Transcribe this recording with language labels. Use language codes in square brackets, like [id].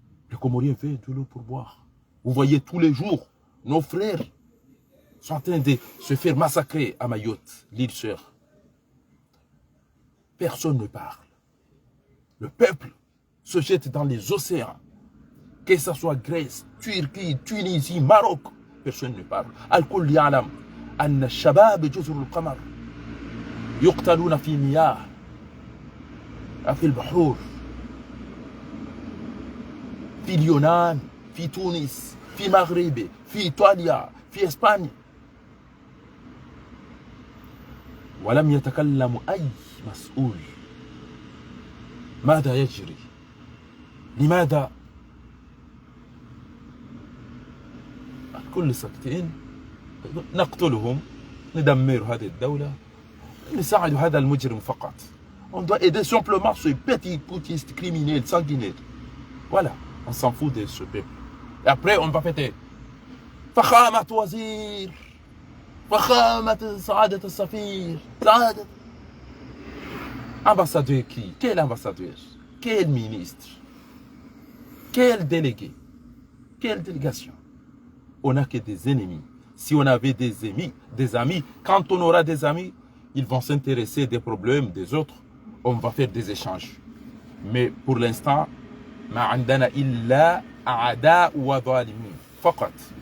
[fr] Les Comoriens veulent de l'eau pour boire. Vous voyez tous les jours, nos frères sont en train de se faire massacrer à Mayotte, l'île sœur. Personne ne parle. Le peuple se jette dans les océans. Que ce soit Grèce, Turquie, Tunisie, Maroc, personne ne parle. [ar] Al-Kull ya'lam anna ash-shabab juzur al-qamar yuqtaluna fi miyah في البحور في اليونان في تونس في المغرب في إيطاليا في إسبانيا ولم يتكلم أي مسؤول. ماذا يجري؟ لماذا الكل ساكتين؟ نقتلهم، ندمر هذه الدولة، نساعد هذا المجرم فقط. [fr] On doit aider simplement ce petit putiste criminel sanguinaire. Voilà, on s'en fout de ce peuple. Et après, on va fêter. [ar] Fakhamat Wazir, Fakhamat Saadat al-Safir, Saadat. [fr] Ambassadeur qui? Quel ambassadeur? Quel ministre? Quel délégué? Quelle délégation? On n'a que des ennemis. Si on avait des amis, quand on aura des amis, ils vont s'intéresser des problèmes des autres. On va faire des échanges. Mais pour l'instant, [ar] ما عندنا إلا أعداء وظالمين فقط.